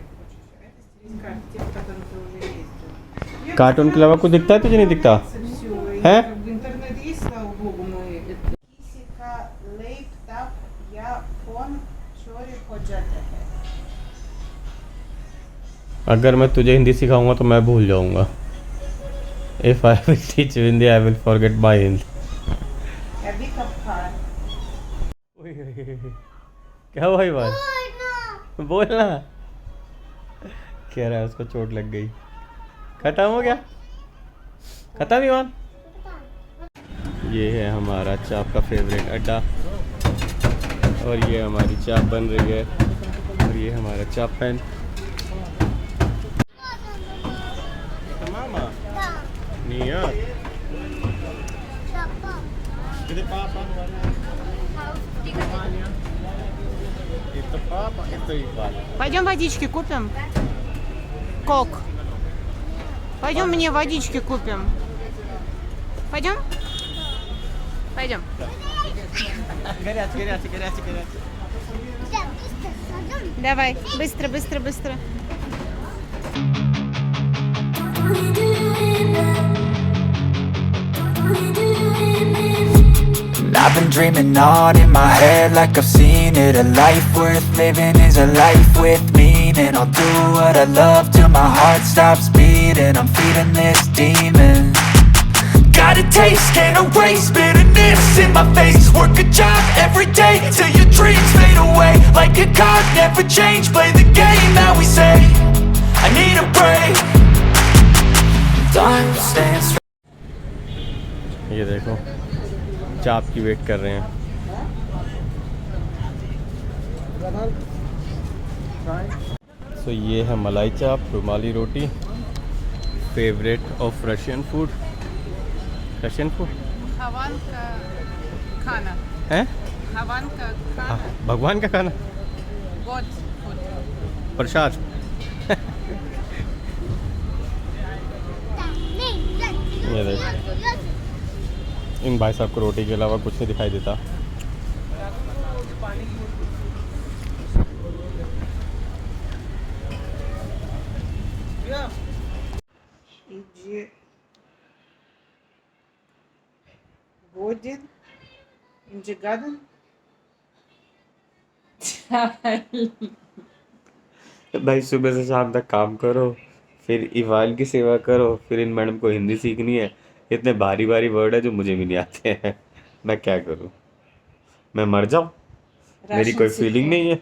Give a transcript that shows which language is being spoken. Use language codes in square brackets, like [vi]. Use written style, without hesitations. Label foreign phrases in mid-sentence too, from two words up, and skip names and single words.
[hi] कार्टून के अलावा कुछ दिखता है तुझे? नहीं दिखता है? अगर मैं तुझे हिंदी सिखाऊंगा तो मैं भूल जाऊंगा। [en] If I will teach you Hindi, I will forget my Hindi. [hi] क्या हुआ इवान? बोलना। कह रहा है उसको चोट लग गई। खत्म हो गया? खत्म इवान? ये है हमारा चाप का फेवरेट अड्डा। और ये हमारी चाप बन रही है और ये हमारा चाप पैन। Mama, Nia. Kita papa. [ru] Это папа, это Иван. Пойдем водички купим. Кок. Пойдем мне водички купим. Пойдем? Пойдем. Горячий. Давай, быстро, быстро, быстро. [en] I've been dreaming on in my head like I've seen it. A life worth living is a life with meaning. I'll do what I love till my heart stops beating. I'm feeding this demon. Got a taste, can't erase bitterness in my face. Work a job every day till your dreams fade away. Like a card, never change, play the game that we say. I need a break. Time stands strong. [hi] ये देखो चाप की वेट कर रहे हैं। सो ये है मलाई चाप, रुमाली रोटी, [en] favorite of Russian food. [hi] Хаван का खाना. है Хаван का खाना. भगवान का खाना, [en] God food. [hi] प्रसाद। ये देख, इन भाई साहब को रोटी के अलावा कुछ नहीं दिखाई देता। [ru] Иди. Годин. Инджигадан. [hi] भाई सुबह से शाम तक काम करो, फिर इवान की सेवा करो, फिर इन मैडम को हिंदी सीखनी है। इतने भारी भारी वर्ड है जो मुझे भी नहीं आते हैं। मैं क्या करूं? मैं मर जाऊं? मेरी कोई फीलिंग नहीं है।